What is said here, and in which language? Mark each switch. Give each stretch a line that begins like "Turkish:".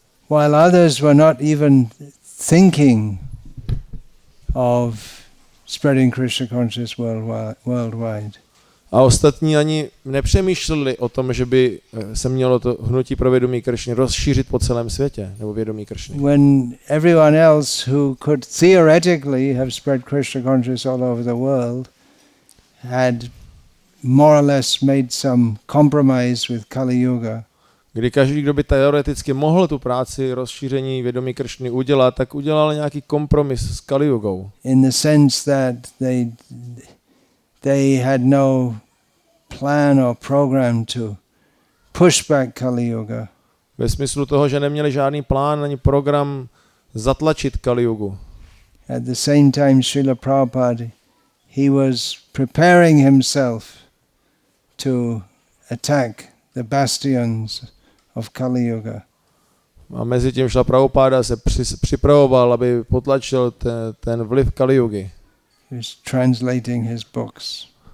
English: While others were not even thinking of spreading Krishna consciousness worldwide.
Czech: A ostatní ani nepřemýšleli o tom, že by se mělo to hnutí pro vědomí Krišny rozšířit po celém světě, nebo vědomí Krišny.
English: When everyone else who could theoretically have spread Krishna consciousness all over the world had more or less made some compromise with Kali Yuga.
Czech: Kdy každý, kdo by teoreticky mohl tu práci rozšíření vědomí Krišny udělat, tak udělal nějaký kompromis s Kali Yugou.
English: In the sense that they had no plan or program to push back Kali Yuga.
Czech: Ve smyslu toho, že neměli žádný plán ani program zatlačit Kali Yugu.
English: At the same time, Srila Prabhupada, he was preparing himself to attack the bastions of Kali Yuga.
Czech: A mezi tím Srila Prabhupada se připravoval, aby potlačil ten vliv Kali Yugy.
English: He was translating his books.